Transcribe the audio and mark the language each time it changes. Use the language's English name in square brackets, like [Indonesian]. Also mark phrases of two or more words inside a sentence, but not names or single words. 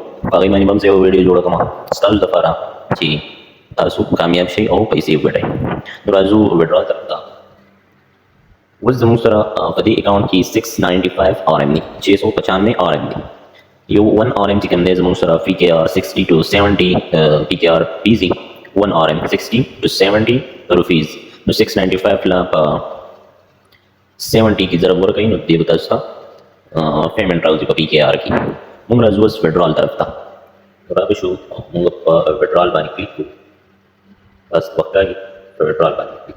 [Pashto] په هغې باندې به هم زه یوه ویډیو جوړه کوم ستاسو لپاره چې تاسو کامیاب شئ او پیسې وګټئ. نو راځو وډرال طرف ته. اوس زموږ سره په دې اکاونټ کې 695 RM دي، 695 RM دي. یو 1 RM چې کوم دی زموږ سره [English] PKR 60 to 70 PKR easy 1 RM 60 to 70 rupees. [Pashto] نو 695 لا په 70 کې ضرب ورکوي نو دې به تاسو ته پیمنټ راوځي په PKR کې. موږ راځو اوس وډرال طرف ته. رابه شو موږ په وډرال باندې کلیک کوو. بس وخت راځي په وډرال باندې کلیک.